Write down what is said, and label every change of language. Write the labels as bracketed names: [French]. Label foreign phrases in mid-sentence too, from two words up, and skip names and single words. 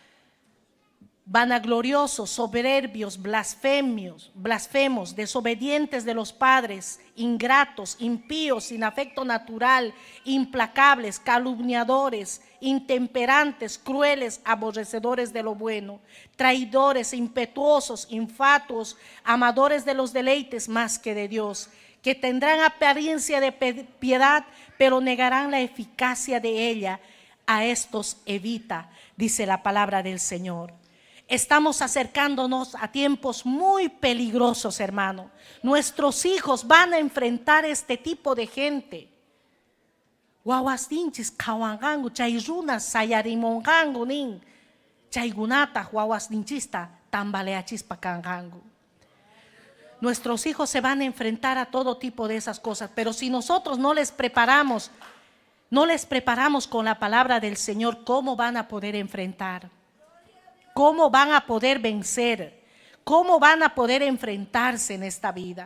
[Spanish] vanagloriosos, soberbios, blasfemos, desobedientes de los padres, ingratos, impíos, sin afecto natural, implacables, calumniadores, intemperantes, crueles, aborrecedores de lo bueno, traidores, impetuosos, infatuos, amadores de los deleites más que de Dios, que tendrán apariencia de piedad, pero negarán la eficacia de ella. A estos evita, dice la palabra del Señor. Estamos acercándonos a tiempos muy peligrosos, hermano. Nuestros hijos van a enfrentar este tipo de gente. [Quechua] Guaguastinchis kawangangu, chayrunas sayarimongangu nin, chaygunata guaguastinchista tambaleachispa kangangu. [Spanish] Nuestros hijos se van a enfrentar a todo tipo de esas cosas, pero si nosotros no les preparamos con la palabra del Señor, ¿cómo van a poder enfrentar? ¿Cómo van a poder vencer? ¿Cómo van a poder enfrentarse en esta vida?